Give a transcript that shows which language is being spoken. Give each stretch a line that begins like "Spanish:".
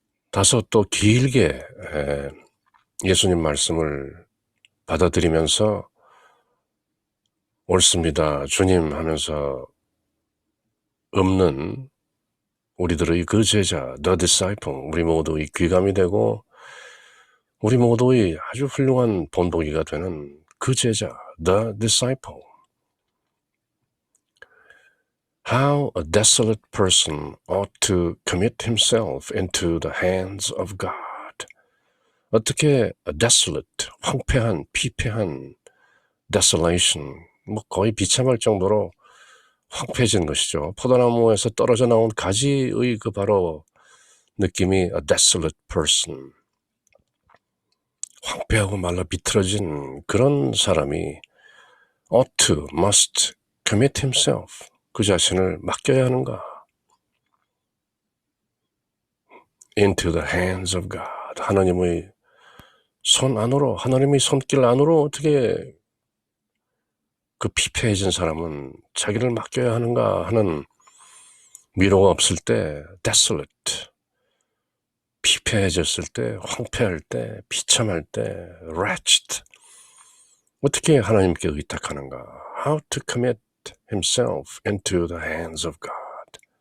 Korean: 다소 또 길게 예수님 말씀을 받아들이면서 옳습니다, 주님 하면서 없는 우리들의 그 제자, The Disciple, 우리 모두의 귀감이 되고 우리 모두의 아주 훌륭한 본보기가 되는 그 제자, The Disciple.
English: How a desolate person ought to commit himself into the hands of God.
Korean: 어떻게 desolate, 황폐한, 피폐한, desolation, 뭐 거의 비참할 정도로 황폐해진 것이죠. 포도나무에서 떨어져 나온 가지의 그 바로 느낌이
English: a desolate person,
Korean: 황폐하고 말라 비틀어진 그런 사람이
English: ought to, must commit himself,
Korean: 그 자신을 맡겨야 하는가?
English: into the hands of God,
Korean: 하나님의 손 안으로, 하나님의 손길 안으로 어떻게 그 피폐해진 사람은 자기를 맡겨야 하는가 하는 위로가 없을 때 desolate, 피폐해졌을 때, 황폐할 때, 비참할 때 wretched, 어떻게 하나님께 의탁하는가?
English: How to commit himself into the hands of God.